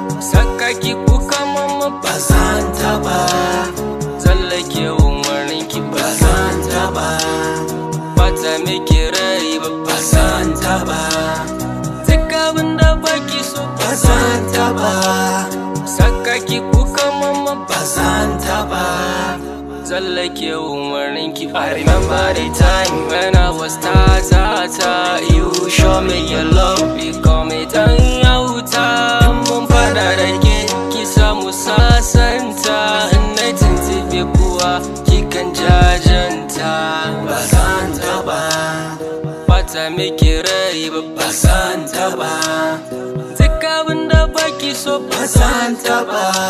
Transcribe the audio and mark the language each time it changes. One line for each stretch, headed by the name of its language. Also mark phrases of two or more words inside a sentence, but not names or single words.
Hausa: Saka ki kuka mama ba zan taɓa. Tsallake umarnin ki ba zan taɓa. Bata miki rai ba, ba zan taɓa. Duk abin da baki so ba zan taɓa. Saka ki kuka mama ba zan taɓa. Tsallake umarnin ki.
English: I remember the time when I was ta, ta, ta. You show me your love, you call me dan auta.
Hausa: In mun fada da ke, ki samu sasanta. In na tuntube kuwa, ki kan jajanta. Ba zan taɓa. Bata miki rai ba, ba zan taɓa. Duk abin da baki so ba zan taɓa.